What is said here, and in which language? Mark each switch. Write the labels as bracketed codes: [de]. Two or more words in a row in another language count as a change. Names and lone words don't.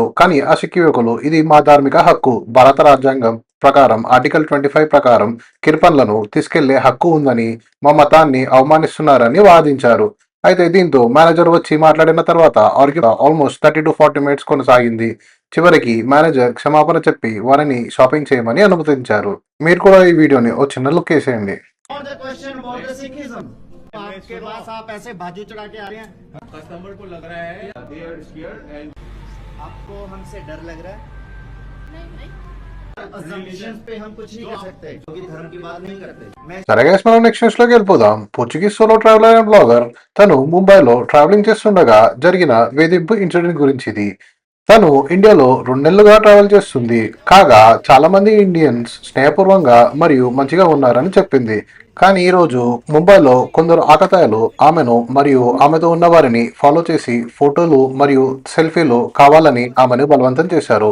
[te] కానీ ఆ సిక్ యువకులు, ఇది మా ధార్మిక హక్కు, భారత రాజ్యాంగం ప్రకారం ఆర్టికల్ 25 ప్రకారం కిర్పన్లను తీసుకెళ్లే హక్కు ఉందని, మా మతాన్ని అవమానిస్తున్నారని వాదించారు. అయితే దీంతో మేనేజర్ వచ్చి మాట్లాడిన తర్వాత [en] almost 30 to 40 minutes [te] కొనసాగింది. చివరికి మేనేజర్ క్షమాపణ చెప్పి వారిని షాపింగ్ చేయమని అనుమతించారు. మీరు కూడా ఈ వీడియోని ఓ చిన్న లుక్ వేసేయండి. [hi] और [en] the question about the Sikhism [hi] आपके पास आप ऐसे बाजू चढ़ा के आ रहे हैं, कस्टमर को लग रहा है [en] they are scared and [hi] आपको हमसे डर लग रहा है? नहीं assumptions पे हम कुछ नहीं कर सकते क्योंकि धर्म की बात नहीं करते। मैं [te] సరే గైస్, మనం [en] next news [te] లోకి వెళ్ళిపోదాం. [en] Portuguese solo traveler and blogger [te] తను ముంబైలో ట్రావెలింగ్ చేస్తుండగా జరిగిన వేధింపు ఇన్సిడెంట్ గురించి ఇది. తను ఇండియాలో 2 నెలలుగా ట్రావెల్ చేస్తుంది. కాగా చాలా మంది ఇండియన్స్ స్నేహపూర్వంగా మరియు మంచిగా ఉన్నారని చెప్పింది. కానీ ఈ రోజు ముంబైలో కొందరు ఆకతాయిలు ఆమెను మరియు ఆమెతో ఉన్న వారిని ఫాలో చేసి ఫోటోలు మరియు సెల్ఫీలు కావాలని ఆమెను బలవంతం చేశారు.